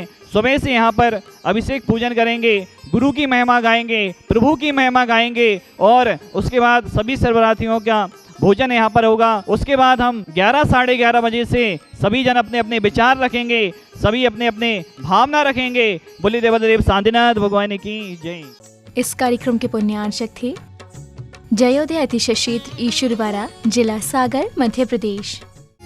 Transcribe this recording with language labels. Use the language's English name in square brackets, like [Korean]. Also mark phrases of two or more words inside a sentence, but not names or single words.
[Hindi] सुबह से यहाँ पर अभिषेक पूजन करेंगे, गुरु की महिमा गाएंगे, प्रभु की महिमा गाएंगे और उसके बाद सभी शिविरार्थियों का भोजन यहाँ पर होगा। उसके बाद हम 11 साढ़े 11 बजे से सभी जन अपने अपने विचार रखेंगे, सभी अपने अपने भावना रखेंगे। बोले देवदेव शांतिनाथ भगवान की जय। इस कार्यक्रम के पुण्यार्चक थे जयोदय अतिशय क्षेत्र ईश्वरवारा, जिला सागर, मध्य प्रदेश।